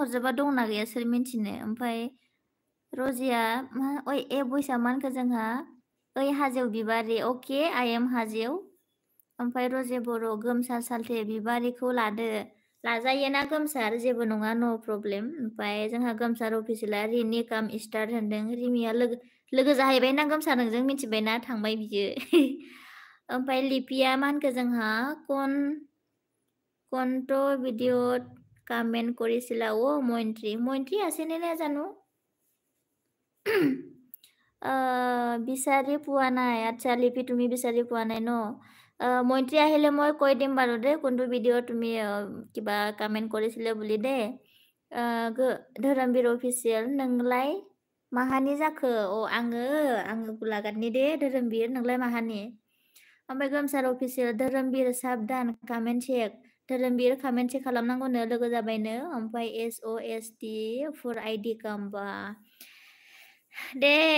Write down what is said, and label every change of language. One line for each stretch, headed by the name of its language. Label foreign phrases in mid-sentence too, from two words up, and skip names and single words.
Bodo: हरजोबा दंना गैया सोर मिन्थिनो ओमफ्राय रजिया ओइ ए भइसआ मा होनखो जोंहा ओइ हाजो बिबारि अके
English: I am
Bodo: हाजो ओमफ्राय रजे बर' गोमसार सालथे बिबारिखौ लाजायो ना गोमसार जेबो नङा
English: no problem
Bodo: ओमफ्राय जोंहा गोमसार अफिसियेला रिनि काम स्टार्ट होनदों रिमिया लोगो जाहैबाय ना गोमसार नोंजों मिथिबायना थांबाय बियो ओमफ्राय लिपिया मा होनखो जोंहा
Assamese: কোনটো ভিডিঅ'ত কমেণ্ট কৰিছিলা মৈত্ৰী আছেনে নাজানো বিচাৰি পোৱা নাই আচ্ছা লিপি তুমি বিচাৰি পোৱা নাই ন মৈত্ৰী আহিলে মই কৈ দিম বাৰু দে কোনটো ভিডিঅ' তুমি কিবা কমেণ্ট কৰিছিলে বুলি দে
Bodo: धोरोमबीर अफिसियेल नोंलाय माहानि जाखो आङो गलाघाटनि दे धोरोमबीर नोंलाय माहानि ओमफ्राय गोमसार अफिसियेल धोरोमबीर साबधान
English: comment check
Bodo: धोरोमबीर
English: comment check
Bodo: खालामनांगौनो लोगो जाबायनो ओमफ्राय SOST फर आइडि कामबा दे